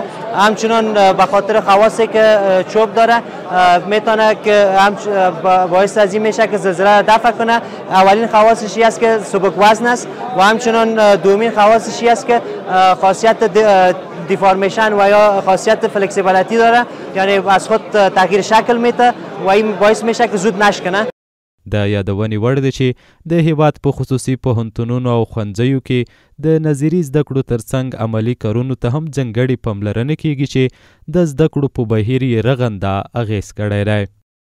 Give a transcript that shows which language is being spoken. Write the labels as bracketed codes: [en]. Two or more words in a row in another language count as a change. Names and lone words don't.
[fa] همچنان به خاطر خواصی که چوب داره میتونه که باعث از این میشه که زلزله را دفع کنه. اولین خواصش است که سبک وزن است و همچنان دومین خواصش است که خاصیت دیفارمیشن و یا خاصیت فلکسیبیلیتی داره، یعنی از خود تغییر شکل میده و این باعث میشه که زود نشکنه. [ps] د یادونې وړ دی چې د هیواد په خصوصي پوهنتونونو او ښوونځیو کې د نظري زده کړو ترڅنګ عملي کارونو ته هم ځانګړې پاملرنه کیږي چې د زده کړو په بهیر یې رغنده اغېز کړی دی.